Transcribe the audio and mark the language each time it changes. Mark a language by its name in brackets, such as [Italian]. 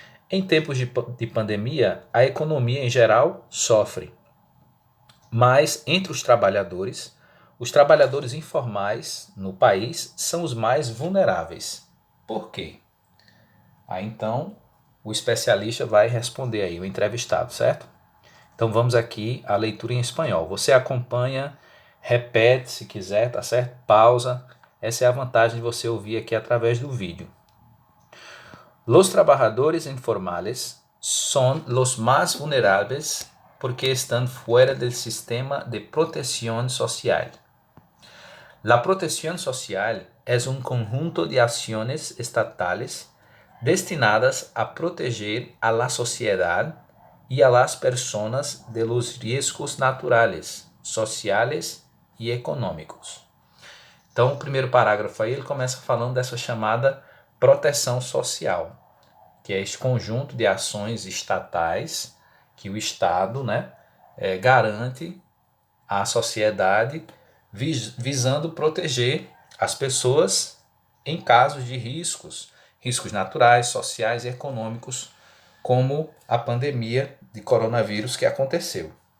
[Portuguese] Em tempos de pandemia, a economia em geral sofre, mas entre os trabalhadores informais no país são os mais vulneráveis. Por quê? Aí então o especialista vai responder aí, o entrevistado, certo? Então vamos aqui à leitura em espanhol. Você acompanha, repete se quiser, tá certo? Pausa. Essa é a vantagem de você ouvir aqui através do vídeo. [Spanish] Los trabajadores informales son los más vulnerables porque están fuera del sistema de protección social. La protección social es un conjunto de acciones estatales destinadas a proteger a la sociedad y a las personas de los riesgos naturales, sociales [Portuguese] e econômicos. Então, o primeiro parágrafo aí, ele começa falando dessa chamada proteção social, que é este conjunto de ações estatais que o Estado, né, garante à sociedade visando proteger as pessoas em casos de riscos naturais, sociais e econômicos, como a pandemia de coronavírus que aconteceu.